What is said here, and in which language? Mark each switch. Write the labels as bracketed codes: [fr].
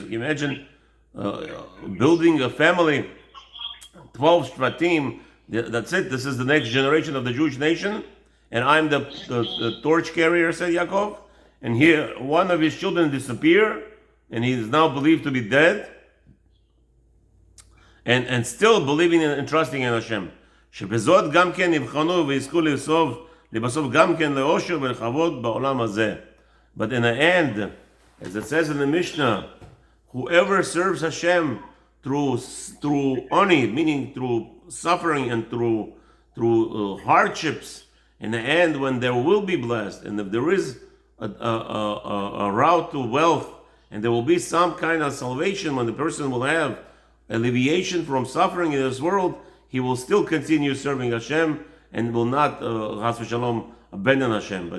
[en] Imagine building a family, 12 shvatim. That's it. This is the next generation of the Jewish nation, and I'm the torch carrier, said Yaakov. And here, one of his children disappear, and he is now believed to be dead, and still believing and trusting in Hashem. [he] שבזאת גם כן נבחנו ויזכו לבסוף גם כן לאושר ולכבוד בעולם הזה. [en] But in the end, as it says in the Mishnah, whoever serves Hashem through oni, meaning through suffering and through hardships, in the end, when there will be blessed, and if there is a route to wealth, and there will be some kind of salvation when the person will have alleviation from suffering in this world, he will still continue serving Hashem and will not, chas v'shalom, abandon Hashem.